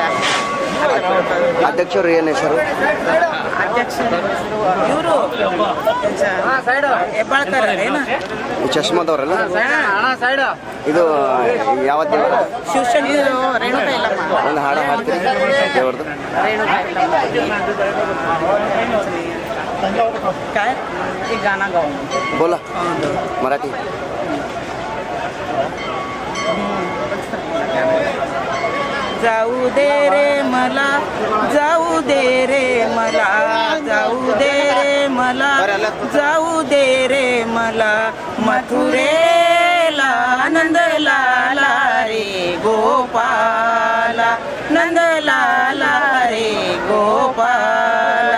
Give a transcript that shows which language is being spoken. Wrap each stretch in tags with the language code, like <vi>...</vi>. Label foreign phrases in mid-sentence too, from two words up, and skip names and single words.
<kn>ಅಧ್ಯಕ್ಷರು ಏನು ಹೆಸರು? ಅಧ್ಯಕ್ಷರು ಇವರು ಹೆಬ್ಬಾಳ್ಕರ್ ಏನ ಚಶ್ಮಾದವ್ರಲ್ಲ? ಇದು ಯಾವ ದೇವರ? ಶಿವಶಂಕರ ಇದು ರೇಣುಕಾ ಇಲ್ಲಮ್ಮ. ಒಂದು ಹಾಡು ಹಾಡ್ತೀರಿ ದೇವ್ರದ್ದು? ರೇಣುಕಾ</kn> <mr>काय एक गाना गाऊ. बोला मराठी. जाऊ दे रे मला, जाऊ दे रे मला, जाऊ दे रे मला, जाऊ दे रे मला, मथुरेला नंदलाला रे गोपाला, नंदलाला रे गोपाला.</mr>